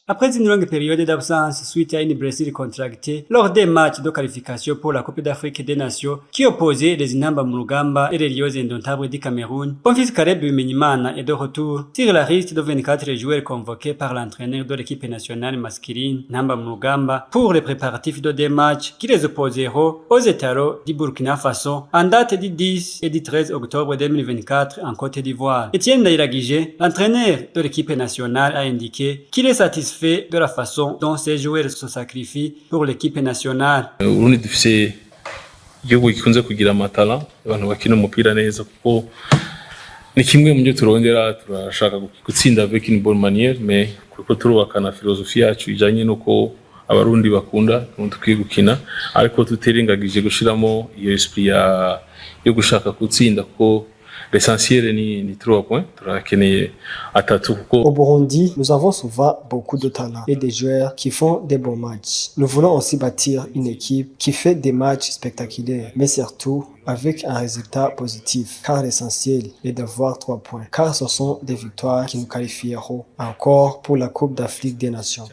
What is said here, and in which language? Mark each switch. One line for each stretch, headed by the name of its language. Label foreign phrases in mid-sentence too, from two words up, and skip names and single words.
French: Après une longue période d'absence suite à une blessure contractée lors des matchs de qualification pour la Coupe d'Afrique des Nations qui opposaient les Inamba Murugamba et les Lions indomptables du Cameroun, Bonfils Caleb Bimenyimana est de retour sur la liste de 24 joueurs convoqués par l'entraîneur de l'équipe nationale masculine Namba Murugamba pour les préparatifs de deux matchs qui les opposeront aux Étaros du Burkina Faso en date du 10 et du 13 octobre 2024 en Côte d'Ivoire. Etienne Ndairagije, l'entraîneur de l'équipe nationale, a indiqué qu'il est satisfait de la façon dont ces joueurs se sacrifient pour l'équipe nationale.
Rundi: Urundi dufise igihugu gikunze kugira amatala abantu bakina umupira neza kuko ni kimwe mu byo turondera, turashaka gutsinda
French: avec une bonne manière, mais
Rundi: kuko turubaka na philosophie yacu ijanye nuko abarundi bakunda tukwiye gukina, ariko tuterengagije gushiramo iyo esprit yo gushaka gutsinda kuko l'essentiel ni 3 points.
French: Au Burundi, nous avons souvent beaucoup de talent et des joueurs qui font des bons matchs. Nous voulons aussi bâtir une équipe qui fait des matchs spectaculaires, mais surtout avec un résultat positif, car l'essentiel est d'avoir 3 points, car ce sont des victoires qui nous qualifieront encore pour la Coupe d'Afrique des Nations.